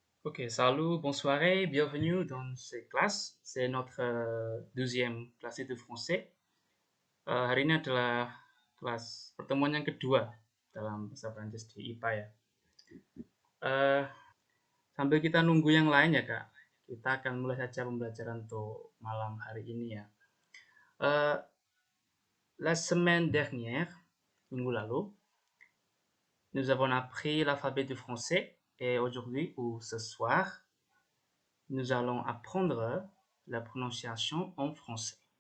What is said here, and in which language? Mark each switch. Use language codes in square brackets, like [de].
[fr] Ok, salut, bonsoir et bienvenue dans cette classe. C'est notre deuxième classe de français. [id] Hari ini adalah kelas pertemuan yang kedua dalam bahasa Prancis di IPA ya. Eh, Sambil kita nunggu yang lain ya Kak, kita akan mulai saja pembelajaran untuk malam hari ini ya. [fr] Eh, La semaine dernière, [id] minggu lalu, [fr] nous avons appris l'alphabet du français et aujourd'hui ou ce soir, nous allons apprendre la prononciation en français.